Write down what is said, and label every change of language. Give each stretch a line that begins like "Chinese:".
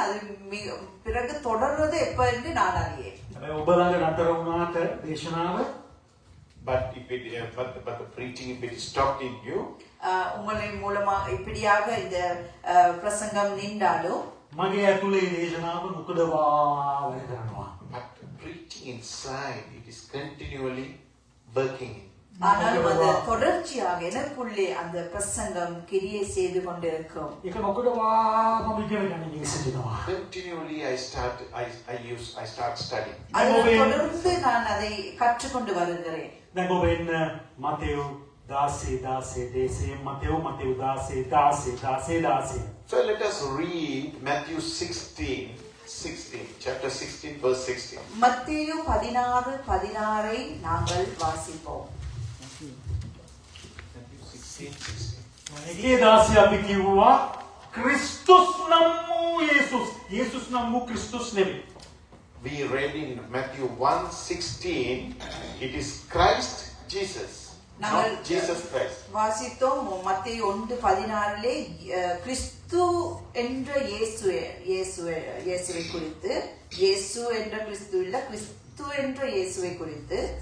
Tamil: அது பிறகு தொடர்றது எப்ப என்று நான் அறியேன்.
Sinhala: ඔබ ළඟ නතර වුණාට දේශනාව,
English: But but the preaching, if it stopped in you,
Tamil: உங்களை மூலமா இப்படியாக இந்த பிரசங்கம் நின்றாலும்
Sinhala: මගේ ඇතුලේ දේශනාව මුකදවා වැඩ කරනවා.
English: but preaching inside, it is continually working.
Tamil: ஆனாலும் அது தொடர்ச்சியாக எனக்குள்ளே அந்த பிரசங்கம் கிரியை செய்து கொண்டிருக்கும்.
Sinhala: ඒක නොකඩවා මම ඉගෙන ගන්න සිටිනවා.
English: Continually I start studying.
Tamil: அதில் தொடர்ந்து நான் அதை கற்றுக்கொண்டு வருகிறேன்.
Sinhala: දැන් ඔබ එන්න Matthew 16 දේශේ Matthew 16.
English: So let us read Matthew 16, chapter 16, verse 16.
Tamil: மத்தேயு 16:16 நாங்கள் வாசிப்போம்.
English: Matthew 16.
Sinhala: ඒකේ 16 අපි කිව්වා ක්‍රිස්තුස් නම් වූ යේසුස් නම් වූ ක්‍රිස්තුස් නෙවෙයි.
English: We read in Matthew 1:16, it is Christ Jesus, not Jesus Christ.
Tamil: வாசித்தோம் மத்தேயு 1:16 கிறிஸ்து என்ற இயேசுவை குறித்து, இயேசு என்ற கிறிஸ்து இல்ல, கிறிஸ்து என்ற இயேசுவை குறித்து